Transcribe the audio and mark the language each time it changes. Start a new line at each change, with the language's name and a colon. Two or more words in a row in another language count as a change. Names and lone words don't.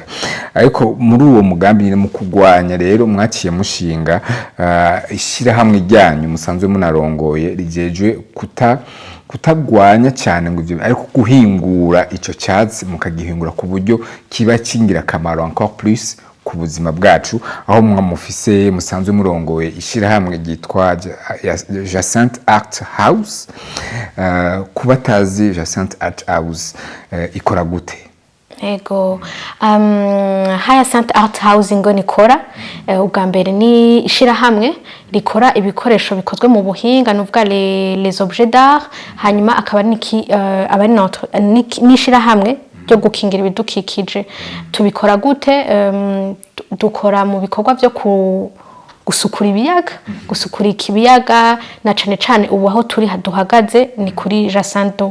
Rundi: Ariko muri uwo mugambi nyine mu kugwanya rero mwaciye mushinga ishirahamwe ryanyu musanzwe munarongoye rijejwe kutagwanya cyane ngo ivyo, ariko guhingura ico cyatsi mukagihingura ku buryo kiba kingira kamaro
French: encore plus
Rundi: ku buzima bwacu, aho mwamufise musanzwe murongoye ishirahamwe ryitwa Jacinthe Art House. Kubatazi Jacinthe Art House ikora gute? Ego, Jacinthe Art House ngo nikora ubwa mbere ni ishirahamwe rikora ibikoresho bikozwe mu buhinga, nuvuga
French: les objets d'art,
Rundi: hanyuma akaba ni ishirahamwe byo gukingira ibidukikije. Tubikora gute? Dukora mu bikorwa byo gusukura ibiyaga, gusukura ikibiyaga na cane ubu aho turi haduhagaze ni kuri Jacinthe.